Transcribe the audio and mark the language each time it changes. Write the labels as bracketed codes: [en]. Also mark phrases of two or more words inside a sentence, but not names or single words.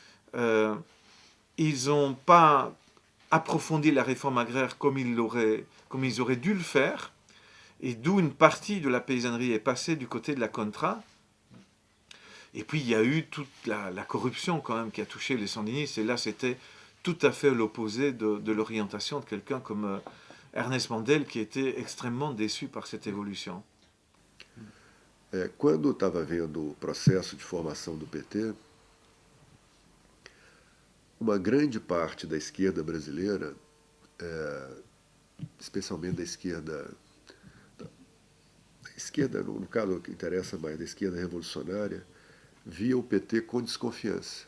[fr] Ils n'ont pas approfondi la réforme agraire comme ils auraient dû le faire, et d'où une partie de la paysannerie est passée du côté de la contra. Et puis il y a eu toute la corruption quand même qui a touché les sandinistes, et là c'était tout à fait l'opposé de l'orientation de quelqu'un comme Ernest Mandel, qui était extrêmement déçu par cette évolution. [pt] Quando eu estava vendo o processo de formação do PT, uma grande parte da esquerda brasileira, especialmente da esquerda, no caso que interessa mais, da esquerda revolucionária, via o PT com desconfiança.